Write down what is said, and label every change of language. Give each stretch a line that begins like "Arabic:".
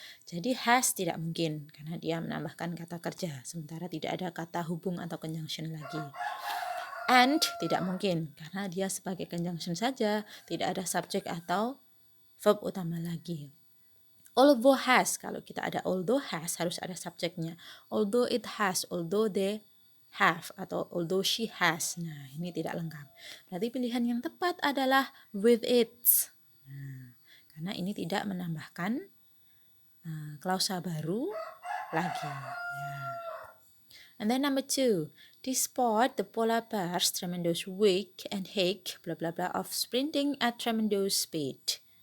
Indonesian: Jadi has tidak mungkin karena dia menambahkan kata kerja sementara tidak ada kata hubung atau conjunction lagi. And tidak mungkin karena dia sebagai conjunction saja, tidak ada subjek atau verb utama lagi. Although has, kalau kita ada although has harus ada subjeknya.
English: Although it has, although they have atau although she has.
Indonesian: Nah, ini tidak lengkap. Berarti pilihan yang tepat adalah with it. Nah, karena ini tidak menambahkan klausa baru lagi. Ya.
English: And then number 2, despite the polar bear's tremendous weight and hike, blah blah blah of sprinting at tremendous speed.